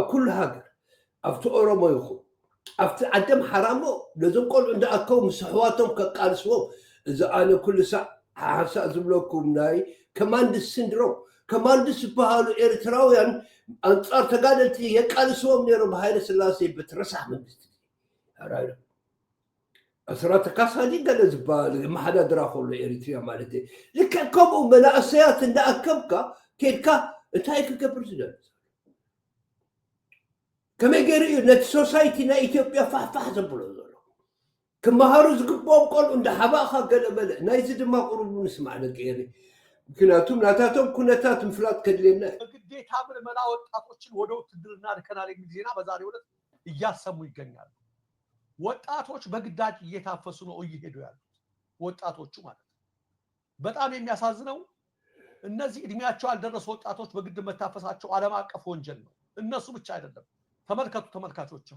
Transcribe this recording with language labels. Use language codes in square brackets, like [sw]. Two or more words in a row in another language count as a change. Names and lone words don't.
[ti] ኩሉ ሃገር ኣብቲ ኦሮሞ ይኹን ኣብቲ ዓደም ሓራሞ ነዞም ቆልዑ እንዳኣከቡ ምስ ኣሕዋቶም ከቃልስዎም እዚ ኣነ ኩሉ ሳዕ ሓሳብ ዝብለኩም ናይ [en] commandos syndrome [ti] ከማንድስ ዝበሃሉ ኤርትራውያን ኣንጻር ተጋደልቲ የቃልስዎም ነይሮም ሃይለ ስላሴ በትረሳሕ መንግስቲ ኣራይዶ ኣስራተ ካሳዲ ገለ ዝበሃል መሓዳድራ ከሎ ኤሪትሪያ ማለት እዩ ልክዕ ከምኡ መናእሰያት እንዳኣከብካ ከድካ እንታይ ክገብር ዝደሊ ከመይ ገይሩ እዩ ነቲ ሶሳይቲ ናይ ኢትዮጵያ ፋሕፋሕ ዘብሎ ዘሎ ክመሃሩ ዝግብኦም ቆልዑ እንዳሓባእኻ ገለ በለ ናይዚ ድማ ቁሩቡ ንስማዕ ነቀየሪ ምክንያቱም ናታቶም ኩነታት ምፍላጥ ከድልየና [am] ግዴታ ምልመላ ወጣቶችን ወደ ውትድርና ልከናል የሚል ዜና በዛሬው ዕለት እያሰሙ ይገኛሉ። ወጣቶች በግዳጅ እየታፈሱ ነው እየሄዱ ያሉት ወጣቶቹ ማለት በጣም የሚያሳዝነው እነዚህ እድሜያቸው ያልደረሱ ወጣቶች በግድ መታፈሳቸው ዓለም አቀፍ ወንጀል ነው። እነሱ ብቻ አይደለም ተመልከቱ ተመልካቾቻችን